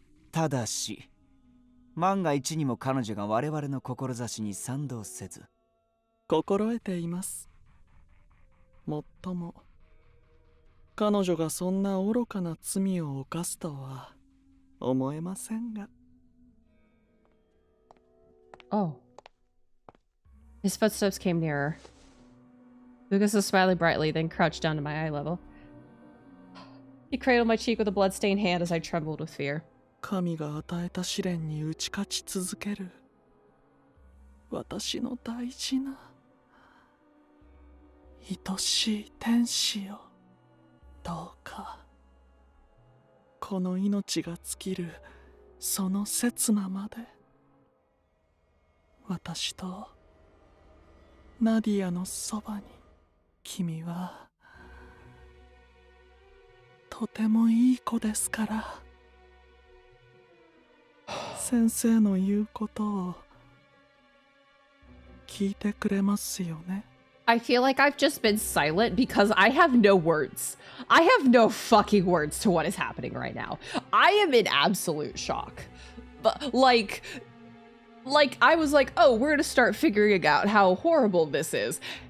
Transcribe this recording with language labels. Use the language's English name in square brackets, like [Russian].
[Japanese] ただし、万が一にも彼女が我々の志に賛同せず。心得ています。もっとも、彼女がそんな愚かな罪を犯すとは思えませんが。 [English] Oh. His footsteps came nearer. Lucas was smiling brightly, then crouched down to my eye level. He cradled my cheek with a blood-stained hand as I trembled with fear. [Japanese] 神が与えた試練に打ち勝ち続ける私の大事な愛しい天使よ、どうかこの命が尽きるその刹那まで私とナディアのそばに君はとてもいい子ですから。先生の言うことを聞いてくれますよね。 [English] I feel like I've just been silent because I have no words. I have no fucking words to what is happening right now. I am in absolute shock. But like I was like, oh, we're gonna start figuring out how horrible this is.